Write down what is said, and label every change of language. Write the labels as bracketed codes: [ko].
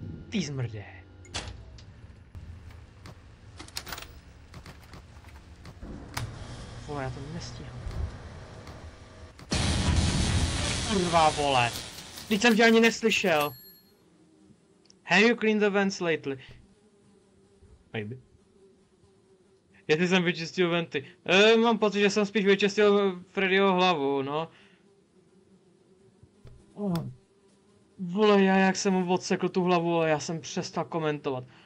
[cs] Ty zmrdé. Vole, já to nestíhám. Kurva, vole. Teď jsem tě ani neslyšel. [en] Have you cleaned the vents lately? Maybe. [cs] Jestli jsem vyčistil venty. Mám pocit, že jsem spíš vyčistil Freddyho hlavu, no. Vole, já jak jsem mu odsekl tu hlavu, ale já jsem přestal komentovat.